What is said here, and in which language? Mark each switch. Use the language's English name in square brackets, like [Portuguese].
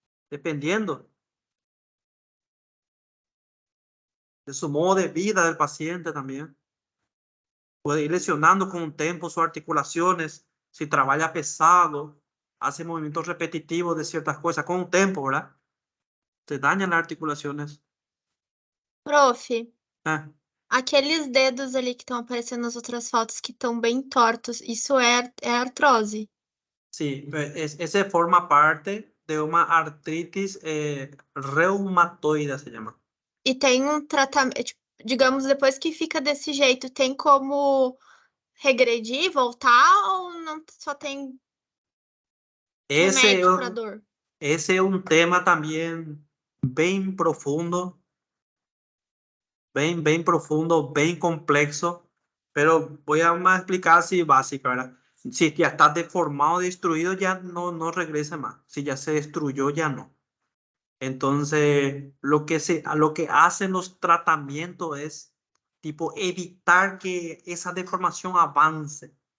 [Spanish] Dependiendo de su modo de vida del paciente también. Puede ir lesionando con un tiempo sus articulaciones, si trabaja pesado, hace movimientos repetitivos de ciertas cosas con un tiempo, ¿verdad? Se dañan las articulaciones. [Portuguese] Prof, Ah, aqueles dedos ali que estão aparecendo nas outras fotos que estão bem tortos, isso é artrose? [Spanish] sí, ese forma parte de una artritis reumatoide, se llama. [Portuguese] E tem um tratamento, tipo, digamos, depois que fica desse jeito, tem como regredir, voltar ou não só tem remédio para dor? [Spanish] Ese es un tema también bien profundo, bien profundo, bien complejo, pero voy a explicar así básica, ¿verdad? Si ya está deformado, destruido, ya no regresa más. Si ya se destruyó, ya no. Entonces, lo que hacen los tratamientos es tipo evitar que esa deformación avance.